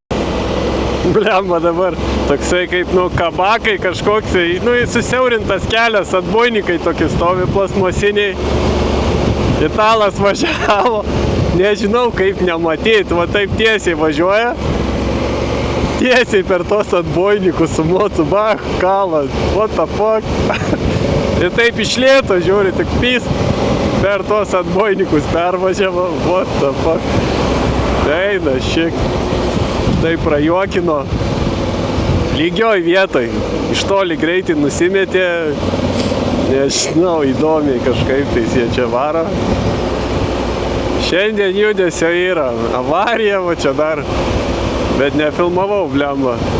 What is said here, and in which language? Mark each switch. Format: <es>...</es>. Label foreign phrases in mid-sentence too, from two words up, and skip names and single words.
<lt>Blemba dabar, toksai kaip, kabakai kažkoksai, susiaurintas kelias, atboinikai tokie stovi plasmasiniai. Italas važiavo, nežinau kaip nematyti, va taip tiesiai važiuoja. Tiesiai per tos atboinikus su mocu, kalas,</lt> <en>what the fuck.</en> <lt>Ir taip iš lėto žiūri, tik pys per tos atboinikus pervažiavo,</lt> <en>what the fuck.</en> <lt>Eina, šiek. Tai prajuokino lygioj vietoj, iš toli greitai nusimetė, nežinau, įdomiai kažkaip tai jie čia varo. Šiandien judesio yra, avarija, va čia dar, bet nefilmavau, blemba.</lt>